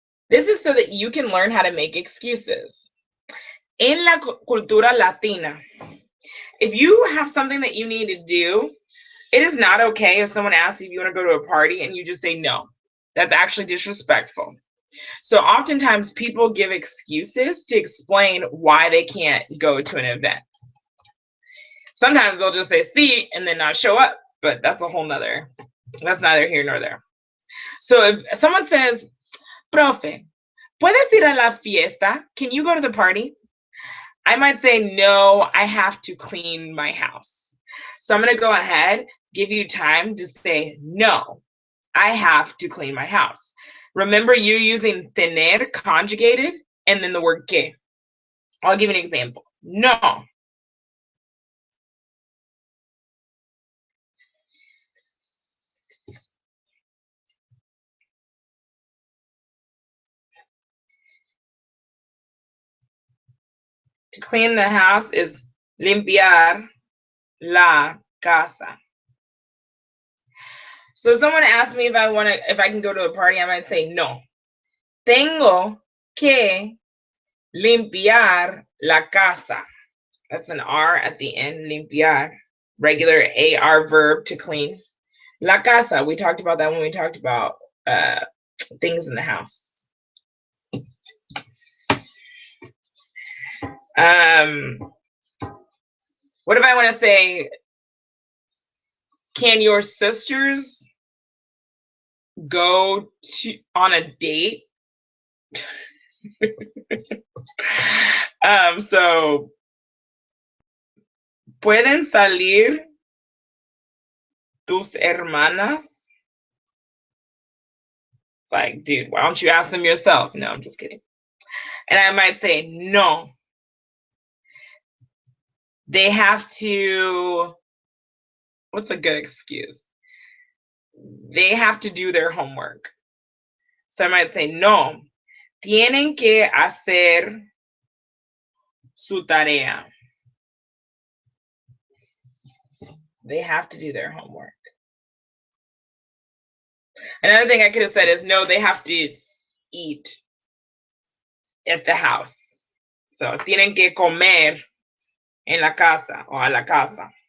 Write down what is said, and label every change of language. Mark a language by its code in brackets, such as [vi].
[en] This is so that you can learn how to make excuses. En la cultura latina, if you have something that you need to do, it is not okay if someone asks you if you want to go to a party and you just say no. That's actually disrespectful. So oftentimes people give excuses to explain why they can't go to an event. Sometimes they'll just say sí and then not show up, but that's neither here nor there. So if someone says, [es] Profe, ¿puedes ir a la fiesta? [en] Can you go to the party? I might say, no, I have to clean my house. So I'm going to go ahead, give you time to say, no, I have to clean my house. Remember, you're using tener conjugated and then the word que. I'll give you an example. No. To clean the house is [es] limpiar la casa. [en] So if someone asks me if I can go to a party, I might say no. [es] Tengo que limpiar la casa. [en] That's an R at the end, limpiar. Regular AR verb to clean. [es] La casa, [en] we talked about that when we talked about things in the house. What if I want to say, can your sisters go on a date? [es] So, ¿pueden salir tus hermanas? [en] It's like, dude, why don't you ask them yourself? No, I'm just kidding. And I might say, no. They have to, what's a good excuse? They have to do their homework. So I might say, no, [es] tienen que hacer su tarea. [en] They have to do their homework. Another thing I could have said is, no, they have to eat at the house. [es] So, tienen que comer en la casa o a la casa.